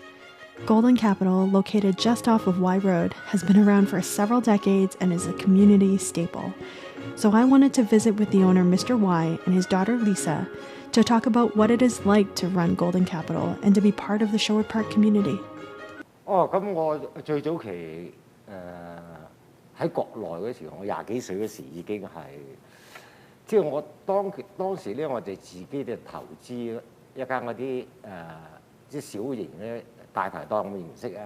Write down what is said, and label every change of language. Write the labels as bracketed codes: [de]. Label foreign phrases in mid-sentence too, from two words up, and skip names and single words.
[en] Golden Capital, located just off of Y Road, has been around for several decades and is a community staple. So I wanted to visit with the owner, Mr. Y, and his daughter, Lisa, to talk about what it is like to run Golden Capital and to be part of the Sherwood Park community. [yue] 咁我最早期喺國內嗰時，我20幾歲嗰時已經係，即係我當時咧，我哋自己咧投資一間嗰啲即係小型咧大排檔嘅形式啊。